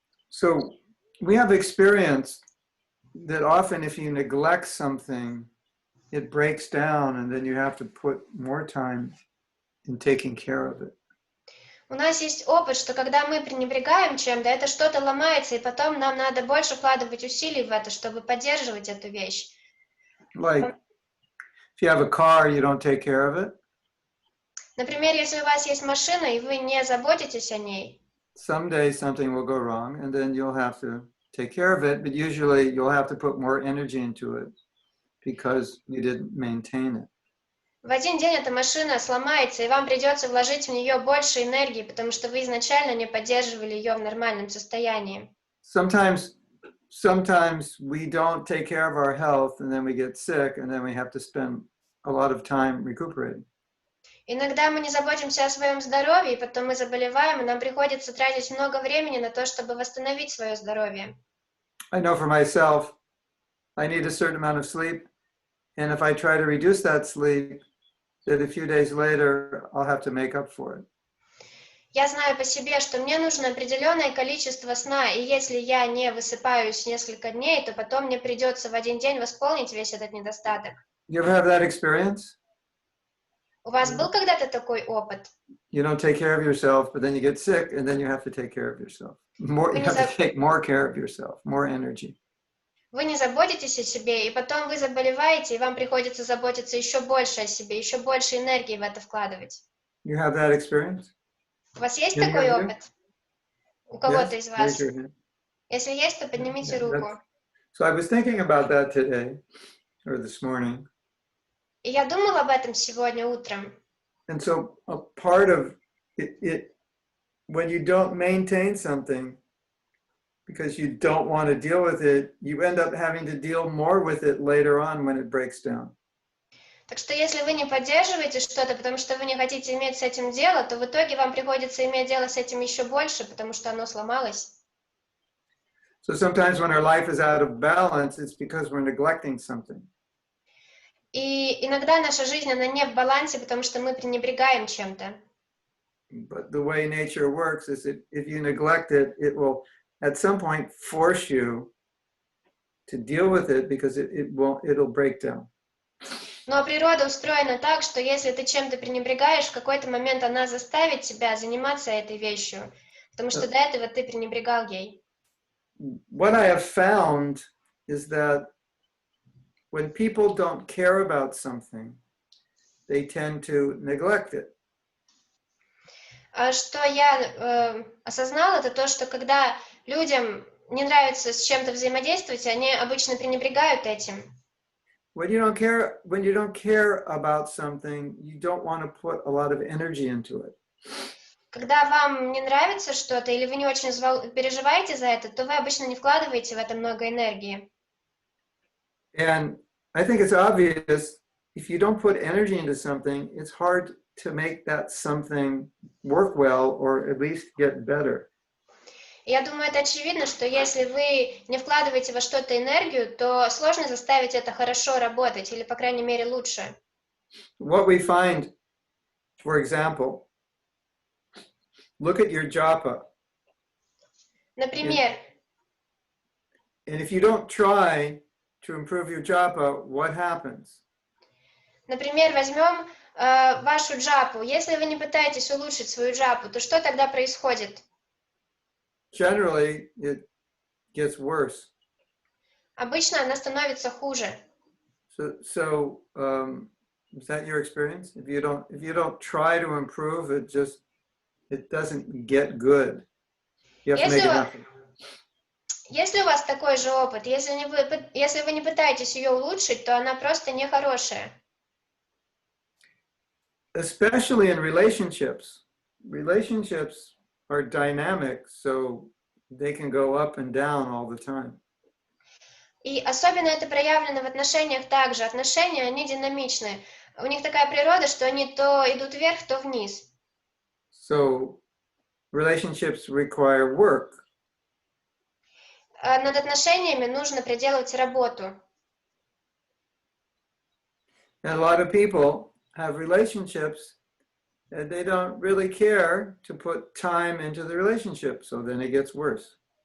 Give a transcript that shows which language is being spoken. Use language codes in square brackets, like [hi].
[en] So, we have experienced that often if you neglect something, it breaks down and then you have to put more time in taking care of it. [ru] У нас есть опыт, что когда мы пренебрегаем чем-то, это что-то ломается, и потом нам надо больше вкладывать усилий в это, чтобы поддерживать эту вещь. [en] Like, if you have a car, you don't take care of it. [ru] Например, если у вас есть машина, и вы не заботитесь о ней, [en] someday something will go wrong, and then you'll have to take care of it, but usually you'll have to put more energy into it because you didn't maintain it. [ru] в один день эта машина сломается, и вам придется вложить в нее больше энергии, потому что вы изначально не поддерживали ее в нормальном состоянии. [en] Sometimes we don't take care of our health, and then we get sick, and then we have to spend a lot of time recuperating. [ru] Иногда мы не заботимся о своем здоровье, и потом мы заболеваем, и нам приходится тратить много времени на то, чтобы восстановить свое здоровье. [en] I know for myself, I need a certain amount of sleep, and if I try to reduce that sleep, that a few days later, I'll have to make up for it. [ru] Я знаю по себе, что мне нужно определенное количество сна, и если я не высыпаюсь несколько дней, то потом мне придется в один день восполнить весь этот недостаток. [en] You ever have that experience? [ru] У вас был когда-то такой опыт? [en] You don't take care of yourself, but then you get sick, and then you have to take care of yourself. You have to take more care of yourself, more energy. [ru] Вы не заботитесь о себе, и потом вы заболеваете, и вам приходится заботиться еще больше о себе, еще больше энергии в это вкладывать. You have that experience? У вас есть такой опыт? У кого-то из вас? Если есть, то поднимите руку. [en] So I was thinking about that today, or this morning. [ru] И я думала об этом сегодня утром. [en] And so a part of it, when you don't maintain something, because you don't want to deal with it, you end up having to deal more with it later on when it breaks down. [ru] Так что если вы не поддерживаете что-то, потому что вы не хотите иметь с этим дело, то в итоге вам приходится иметь дело с этим еще больше, потому что оно сломалось. [en] So sometimes when our life is out of balance, it's because we're neglecting something. [ru] И иногда наша жизнь, она не в балансе, потому что мы пренебрегаем чем-то. [en] But the way nature works is that if you neglect it, it will at some point force you to deal with it because it'll break down. [ru] Но природа устроена так, что если ты чем-то пренебрегаешь, в какой-то момент она заставит тебя заниматься этой вещью, потому что до этого ты пренебрегал ей. [en] What I have found is that when people don't care about something, they tend to neglect it. [ru] Что я осознала, это то, что когда людям не нравится с чем-то взаимодействовать, они обычно пренебрегают этим. [en] When you don't care about something, you don't want to put a lot of energy into it. [ru] Когда вам не нравится что-то или вы не очень переживаете за это, то вы обычно не вкладываете в это много энергии. [en] And I think it's obvious, if you don't put energy into something, it's hard to make that something work well or at least get better. [ru] Я думаю, это очевидно, что если вы не вкладываете во что-то энергию, то сложно заставить это хорошо работать, или, по крайней мере, лучше. [en] What we find, for example, look at your japa. [ru] Например, [en] And if you don't try to improve your japa, what happens? [ru] например, возьмем вашу джапу. Если вы не пытаетесь улучшить свою джапу, то что тогда происходит? [en] Generally, it gets worse. [ru] Обычно она становится хуже. [en] So is that your experience? If you don't try to improve, it doesn't get good. You have to make it happen. [ru] Если у вас такой же опыт, если вы не пытаетесь ее улучшить, то она просто нехорошая. [en] Especially in relationships. Relationships are dynamic, so they can go up and down all the time. [ru] И особенно это проявлено в отношениях также. Отношения, они динамичны. У них такая природа, что они то идут вверх, то вниз. [en] So relationships require work. [ru] Над отношениями нужно проделывать работу. [en] And a lot of people have relationships and they don't really care to put time into the relationship, so then it gets worse.